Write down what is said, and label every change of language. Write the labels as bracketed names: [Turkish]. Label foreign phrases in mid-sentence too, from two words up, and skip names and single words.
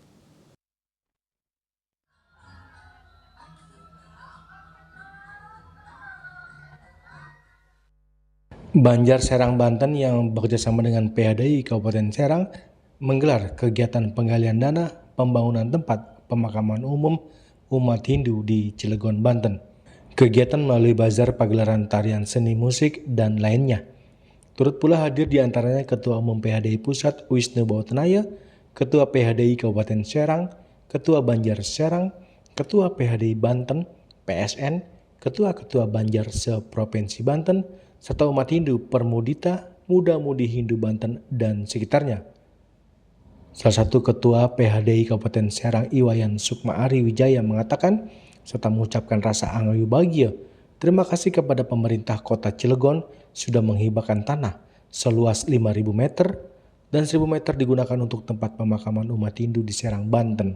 [Indonesian] Banjar Serang Banten yang bekerjasama dengan PHDI Kabupaten Serang menggelar kegiatan penggalian dana pembangunan tempat pemakaman umum umat Hindu di Cilegon, Banten. Kegiatan melalui bazar pagelaran tarian seni musik dan lainnya. Turut pula hadir di antaranya Ketua Umum PHDI Pusat Wisnu Bautenaya, Ketua PHDI Kabupaten Serang, Ketua Banjar Serang, Ketua PHDI Banten, PSN, Ketua-Ketua Banjar se-Provinsi Banten, serta umat Hindu Permudita, Muda-Mudi Hindu Banten, dan sekitarnya. Salah satu Ketua PHDI Kabupaten Serang Iwayan Sukma Ari Wijaya mengatakan, serta mengucapkan rasa angau bahagia, terima kasih kepada pemerintah kota Cilegon sudah menghibahkan tanah seluas 5.000 meter dan 1.000 meter digunakan untuk tempat pemakaman umat Hindu di Serang, Banten.